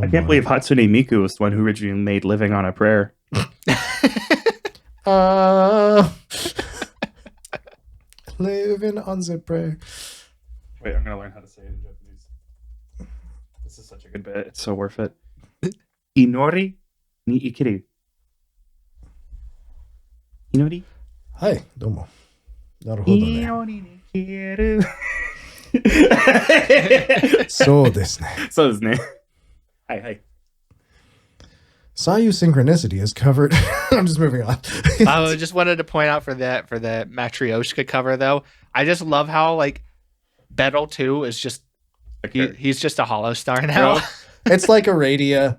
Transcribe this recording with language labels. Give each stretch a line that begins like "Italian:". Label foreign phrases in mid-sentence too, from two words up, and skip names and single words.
English: I can't believe Hatsune Miku was the one who originally made Living on a Prayer. Living on the prayer. Wait, I'm going to learn how to say it in Japanese. This is such a good bit. It's so worth it.
Japanese: 祈りに生きる。祈り? はい、どうも。なるほどね. 祈りに生きる. そうですね。そうですね。はいはい。
English: Sayu Synchronicity is covered. I'm just moving on. I just wanted to point out for the Matryoshka cover though. I just love how like Bettel too is just he's just a Hollow Star now. It's like Aradia.